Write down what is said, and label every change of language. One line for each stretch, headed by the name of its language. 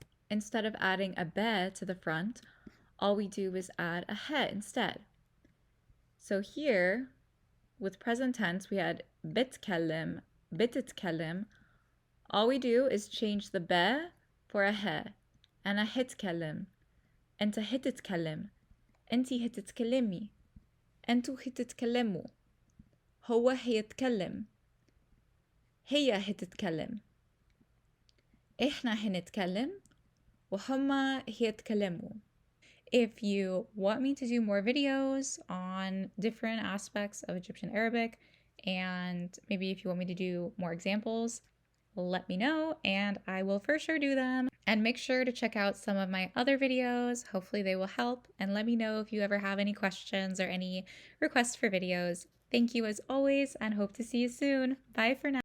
English: Instead of adding a be to the front, all we do is add a he instead. So here, with present tense, we had بتكلم, بتتكلم. All we do is change the be for a he.
Arabic: أنا هتكلم, أنت هتتكلم, أنتي هتتكلمي, أنتوا هتتكلموا, هو هيتكلم, هي هتتكلم, إحنا هنتكلم, وهما هيتكلموا.
English: If you want me to do more videos on different aspects of Egyptian Arabic, and maybe if you want me to do more examples, let me know and I will for sure do them. And make sure to check out some of my other videos. Hopefully they will help, and let me know if you ever have any questions or any requests for videos. Thank you as always, and hope to see you soon. Bye for now.